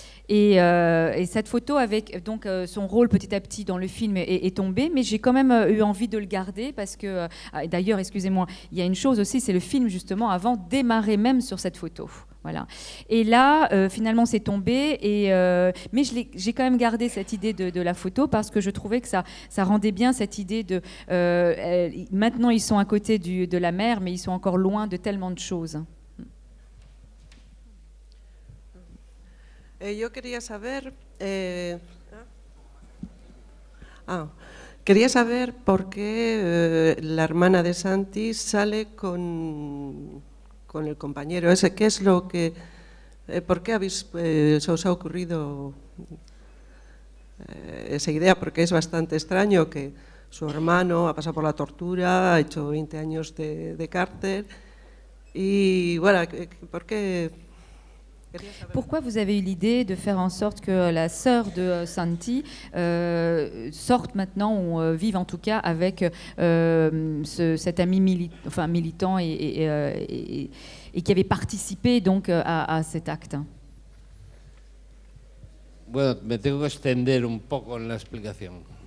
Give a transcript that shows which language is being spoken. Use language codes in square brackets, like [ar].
[fr] Et cette photo avec donc son rôle petit à petit dans le film est tombé, mais j'ai quand même eu envie de le garder parce que d'ailleurs, excusez-moi, il y a une chose aussi, c'est le film justement avant démarrer même sur cette photo. Voilà. Et là, finalement, c'est tombé, mais j'ai quand même gardé cette idée de la photo parce que je trouvais que ça rendait bien cette idée de maintenant ils sont à côté de la mer, mais ils sont encore loin de tellement de choses. [es] Yo quería saber, por qué la hermana de Santi sale con con el compañero ese. ¿Qué es lo que, por qué se os ha ocurrido esa idea? Porque es bastante extraño que su hermano ha pasado por la tortura, ha hecho 20 años de cárcel y bueno, ¿por qué? [fr] Pourquoi vous avez eu l'idée de faire en sorte que la sœur de Santi sorte maintenant, ou vive en tout cas avec cet ami militant et qui avait participé donc à cet acte? [es] Bueno, me tengo que extender un poco en la explicación.